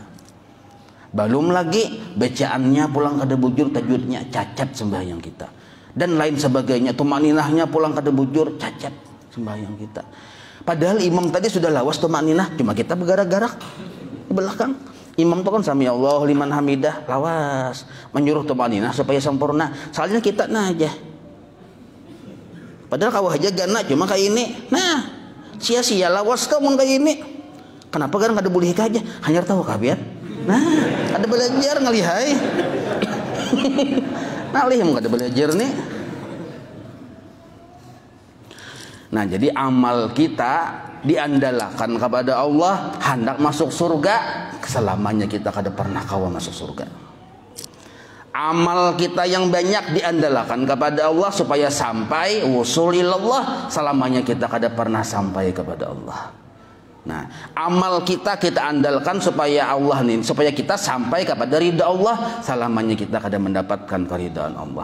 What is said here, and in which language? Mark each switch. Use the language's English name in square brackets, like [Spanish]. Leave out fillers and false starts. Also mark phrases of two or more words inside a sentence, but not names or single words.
[Banjar] Belum lagi bacaannya pulang kada bujur, tajwidnya cacat sembahyang kita, dan lain sebagainya. Tumaninahnya pulang kada bujur, cacat sembahyang kita. Padahal imam tadi sudah lawas tumaninah, cuma kita bergarak-garak ke belakang. Imam itu kan [Arabic] سمع الله لمن حمده, [Banjar] lawas menyuruh tumaninah supaya sempurna. Soalnya kita nah aja. Padahal kau aja gana cuma kayak ini. Nah, sia-sia lawas kau mau kayak ini. Kenapa kan kada boleh aja? Hanya tahu kabian. Nah, kada belajar ngalihai. Nalih mau kada belajar nih. Nah, jadi amal kita diandalkan kepada Allah, hendak masuk surga, selamanya kita kada pernah kawa masuk surga. Amal kita yang banyak diandalkan kepada Allah supaya sampai [Arabic] وصول إلى الله, [Banjar] selamanya kita kada pernah sampai kepada Allah. Nah, amal kita andalkan supaya Allah nih, supaya kita sampai kepada ridha Allah, selamanya kita kada mendapatkan keridhaan Allah.